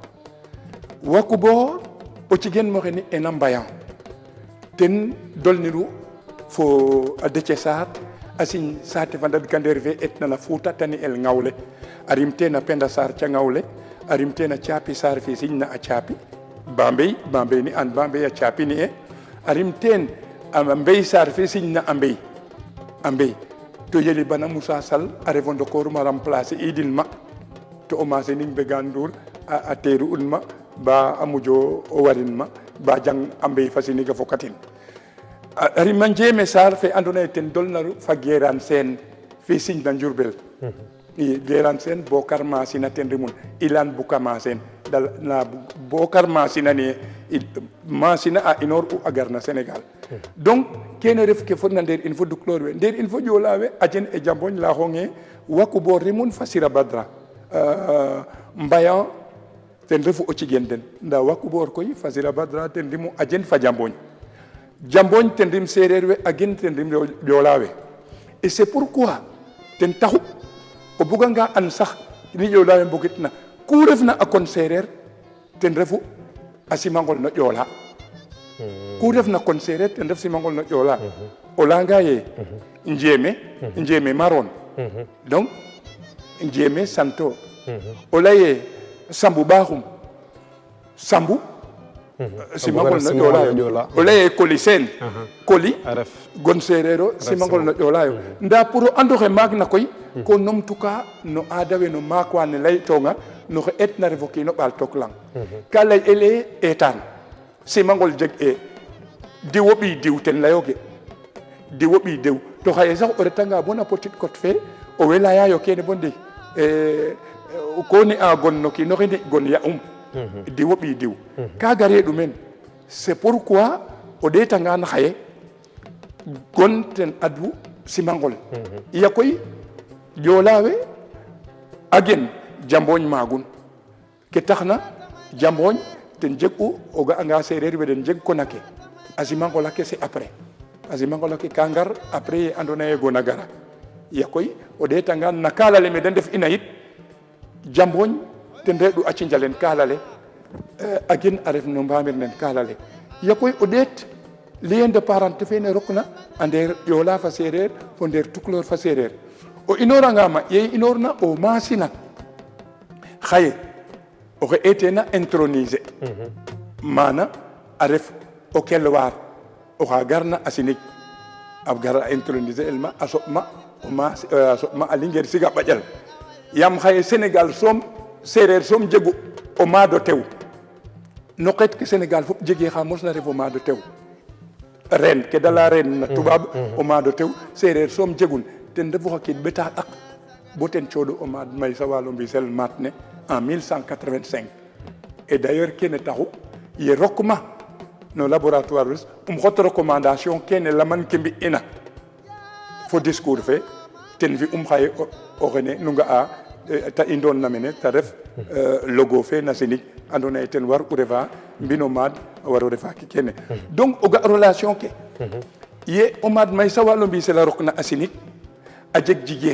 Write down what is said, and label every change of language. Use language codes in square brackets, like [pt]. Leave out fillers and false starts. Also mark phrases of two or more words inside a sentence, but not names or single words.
[srr] Wakuboor o cigen mo xeni ena Mbayan ten dolniru fo a Déthié Sarr a sign saate fa ndadkandeer fe etna na Fuuta tani el Ngawle a rim teen a Penda Sarr ca Ngawle a rim teen a Caapi Sarr fe signa a Caapi Bambey ni an Bambey a Caapi ni e arim ten ambey sar fe signa ambey to yeli bana Moussa Sall a refondo koor ma remplacer idin ma to o ma sening be gandour a teru un ma ba amujo o warin ma ba jang ambey fasini ga fokatin ari manjeme sar fe andona ten dolnaru fa geran sen fe signa Diourbel i geran sen Bokar Masina ten rimun ilan bukama sen dal na Bokar Masina ni Masina a inor u agarna Sénégal donc kene ref ke fonna nder [fr] il faut [srr] duklor we nder [fr] il faut [srr] jolawe ajen e jamboñ la honge waku bo rimun fasira badra mbayan ten refu o cigen den nda waku bor koy fasira badra ten rimu ajen fa jamboñ ten rim sereer we agen ten rim jolawe [fr] et c'est pourquoi [srr] ten taxu o buga nga an sax ni jolawe mbogitna ku refna a kon sereer ten refu a simangol no ƴoola ku refna kon sereer ten ref simangol no ƴoola o layanga ye njeme maron donc njeme santo o laye sambu ɓaxum sambu simangol no ƴoola o laye koli sen koli gon sereer o simangol no ƴoola yo nda pour o andoxe maak na koy ko numtuka no aada we no maak wa ne laytonga no xe etna refo kiino ɓaal took lang ka lay ele etaan simangol jeg e diw o ɓiy diw ten layoge diw o ɓiy diw to xaye sax o retanga bona petite cote fe o way layayo kene bo ndik ko ni a gon no kiinoxe ni gon ya diw o ɓiy diw kaga reeɗu men [fr] c'est pourquoi [srr] o ɗeetangaan xaye gon ten adwu simangol iya koy joolaawe agen jamboñ magun ke taxna jamboñ ten jeg u o ga'anga sereer we den jeg konake a simangol ake [fr] c'est après [srr] a simangol ake ka ngar après ye andoona yee gona gara ya koy o ɗeetangaan na kaalale me da ndef ina yit jamboñ ten reeɗu a cinjalen kaalale agen a ref no mbamir nen kaalale ya koy o ɗeet [fr] lien de parenté [srr] fene rokna a nder ƴoola fa sereer fo nder tukulor fa sereer o inoranga ma ye inorna o masina xaye oxe etena introniser mana a ref o kelwar oxa garna a sinig a gara a introniser el ma a soɓma a soɓma a lingeer siga ɓaƴal yaam xaye Sénégal soom sereer soom jegu o maado tew no xeet ke Sénégal fop jege xa mosna ref o maado tew ren ke dala ren na tubaab o maado tew sereer soom jegun ten refu xa kiid ɓeta ɗak bo ten cooɗu o maad Maysa Walo Mbisel maat ne en 1185 [fr] et d'ailleurs [srr] kene taxu ye rokma no laboratoire rus xot recommandation kene laman ke mbi'ina fo discours fe ten fi xaye o xene nu nga'a ta indoon na mene ta ref logo fe na sinig andoona yee ten war u refa mbino maad a war o refa ke kene donc o ga relation ke ye o maad Maysa Walo Mbisel a rokna a sinig a jeg